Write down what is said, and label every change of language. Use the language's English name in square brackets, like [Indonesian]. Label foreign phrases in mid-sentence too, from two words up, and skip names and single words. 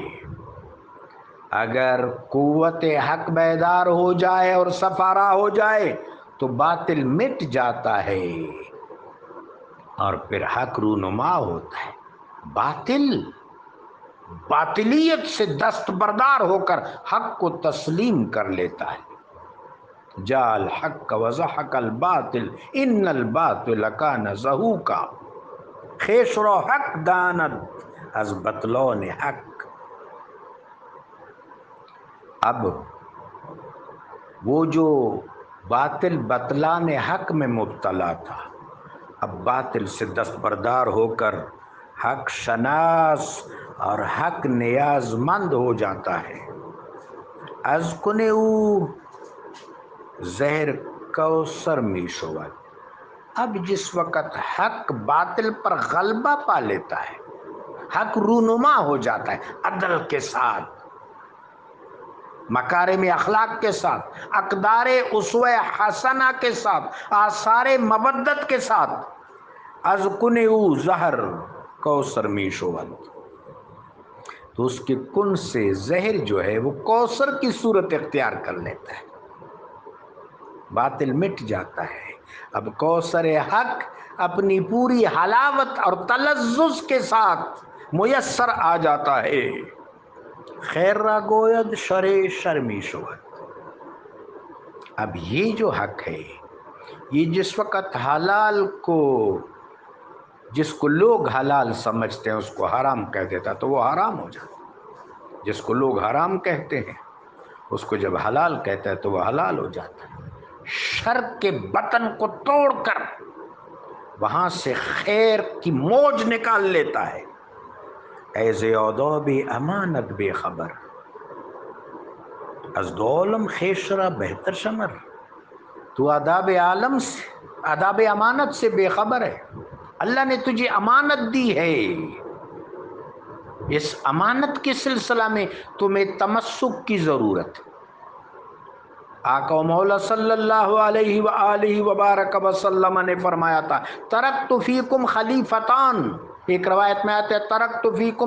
[Urdu] اگر قوت حق بیدار ہو جائے اور سفارا ہو جائے تو باطل مٹ جاتا ہے اور پھر حق رونما ہوتا ہے۔ باطلیت سے دستبردار ہو کر حق کو تسلیم کر لیتا ہے۔ [Arabic] جاء الحق وزحق الباطل ان الباطل کان زہوقا، [Persian] خیش رو حق داند از بطلان حق۔ [Urdu] اب وہ جو باطل بطلان حق میں مبتلا تھا، اب باطل سے دستبردار ہو کر حق شناس اور حق نیاز مند ہو جاتا ہے۔ [Persian] از کنے او زہر کوثر می شود، [Urdu] اب جس وقت حق باطل پر غلبہ پا لیتا ہے، حق رونما ہو جاتا ہے عدل کے ساتھ، مکارم اخلاق کے ساتھ، اقدار اسوہ حسنہ کے ساتھ، آثار مودت کے ساتھ، [Persian] از کن او زہر کوثر می شود، [Urdu] تو اس کے کن سے زہر جو ہے وہ کوثر کی صورت اختیار کر لیتا ہے، باطل مٹ جاتا ہے۔ اب کوثر حق اپنی پوری حلاوت اور تلذذ کے ساتھ میسر آ جاتا ہے۔ [Persian] خیر را گوید شر شرمی شود۔ [Urdu] اب یہ جو حق ہے، یہ جس وقت حلال کو، جس کو لوگ حلال سمجھتے ہیں اس کو حرام کہہ دیتا تو وہ حرام ہو جاتا، جس کو لوگ حرام کہتے ہیں اس کو جب حلال کہتا ہے تو وہ حلال ہو جاتا ہے۔ شر کے بطن کو توڑ کر وہاں سے خیر کی موج نکال لیتا ہے۔ [Persian] ایز آداب امانت بے خبر، از دو عالم خیش را بہتر شمر، [Urdu] تو آداب عالم سے، آداب امانت سے بے خبر ہے۔ اللہ نے تجھے امانت دی ہے، اس امانت کے سلسلہ میں تمہیں تمسک کی ضرورت ہے۔ آقا و مولا [Arabic] صلی اللہ علیہ وآلہ وبارک وسلم [Urdu] نے فرمایا تھا [Arabic] ترکت فیکم خلیفتان، [Urdu] ایک روایت میں آتا ہے [Arabic] ترکت فیکم